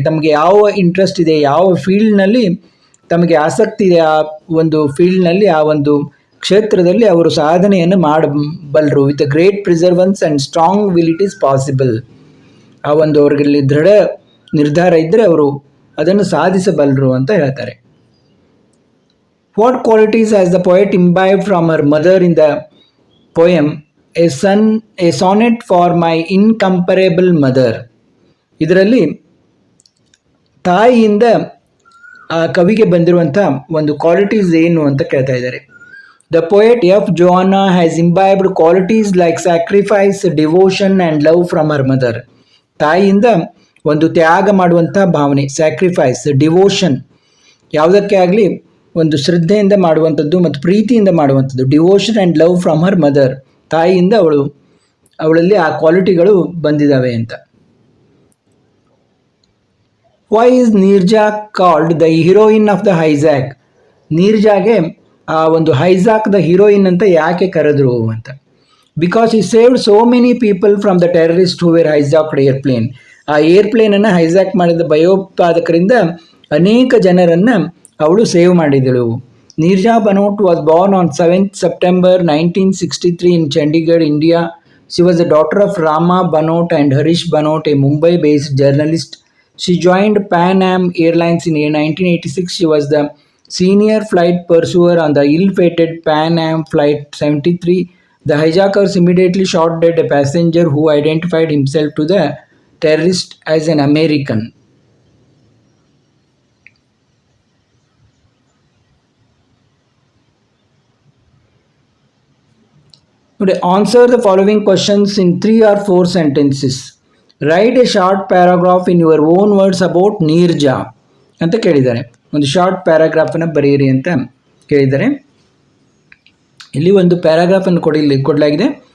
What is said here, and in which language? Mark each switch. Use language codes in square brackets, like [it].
[kn] ತಮಗೆ ಯಾವ ಇಂಟ್ರೆಸ್ಟ್ ಇದೆ, ಯಾವ ಫೀಲ್ಡ್ನಲ್ಲಿ ತಮಗೆ ಆಸಕ್ತಿ ಇದೆ, ಆ ಒಂದು ಫೀಲ್ಡ್ನಲ್ಲಿ, ಆ ಒಂದು ಕ್ಷೇತ್ರದಲ್ಲಿ ಅವರು ಸಾಧನೆಯನ್ನು ಮಾಡಬಲ್ಲರು. [en] With a great perseverance and strong will it is possible. [kn] ಆ ಒಂದು ಅವ್ರಿಗೆ ದೃಢ ನಿರ್ಧಾರ ಇದ್ದರೆ ಅವರು ಅದನ್ನು ಸಾಧಿಸಬಲ್ಲರು ಅಂತ ಹೇಳ್ತಾರೆ. [en] What qualities has the poet imbibed from her mother in the poem A Sonnet for My Incomparable Mother? [kn] ಇದರಲ್ಲಿ ತಾಯಿಯಿಂದ ಆ ಕವಿಗೆ ಬಂದಿರುವಂಥ ಒಂದು ಕ್ವಾಲಿಟೀಸ್ ಏನು ಅಂತ ಕೇಳ್ತಾ ಇದ್ದಾರೆ. [en] The poet F Johanna has imbibed qualities like sacrifice, devotion and love from her mother. [kn] ತಾಯಿಯಿಂದ ಒಂದು ತ್ಯಾಗ ಮಾಡುವಂಥ ಭಾವನೆ, ಸ್ಯಾಕ್ರಿಫೈಸ್, ಡಿವೋಷನ್, ಯಾವುದಕ್ಕೆ ಆಗಲಿ ಒಂದು ಶ್ರದ್ಧೆಯಿಂದ ಮಾಡುವಂಥದ್ದು ಮತ್ತು ಪ್ರೀತಿಯಿಂದ ಮಾಡುವಂಥದ್ದು. [en] devotion and love from her mother, [kn] ತಾಯಿಯಿಂದ ಅವಳಲ್ಲಿ ಆ ಕ್ವಾಲಿಟಿಗಳು ಬಂದಿದ್ದಾವೆ ಅಂತ. [en] Why is Neerja called the heroine of the hijack? [kn] ನೀರ್ಜಾಗೆ ಆ ಒಂದು ಹೈಜಾಕ್ದ ಹೀರೋಯಿನ್ ಅಂತ ಯಾಕೆ ಕರೆದ್ರು ಅಂತ. [en] Because ಈ saved so many people from the terrorist who were hijacked airplane. [kn] ಆ ಏರ್ಪ್ಲೇನನ್ನು ಹೈಜಾಕ್ ಮಾಡಿದ ಭಯೋತ್ಪಾದಕರಿಂದ ಅನೇಕ ಜನರನ್ನು ಅವಳು ಸೇವ್ ಮಾಡಿದಳು. [en] Neerja Banot was born on 7th September 1963 in Chandigarh, India. She was the daughter of Rama Banot and Harish Banot, a Mumbai-based journalist. She joined Pan Am Airlines in 1986. She was the senior flight pursuer on the ill-fated Pan Am Flight 73. The hijackers immediately shot dead a passenger who identified himself to the terrorist as an American. Answer the following questions in 3 or 4 sentences. Write a short paragraph in your own words about Neerja [kn] ಅಂತ ಕೇಳಿದ್ದಾರೆ. ಒಂದು short ಪ್ಯಾರಾಗ್ರಾಫನ್ನು ಬರೆಯಿರಿ ಅಂತ ಕೇಳಿದ್ದಾರೆ. ಇಲ್ಲಿ ಒಂದು ಪ್ಯಾರಾಗ್ರಾಫನ್ನು ಕೊಡಲಾಗಿದೆ.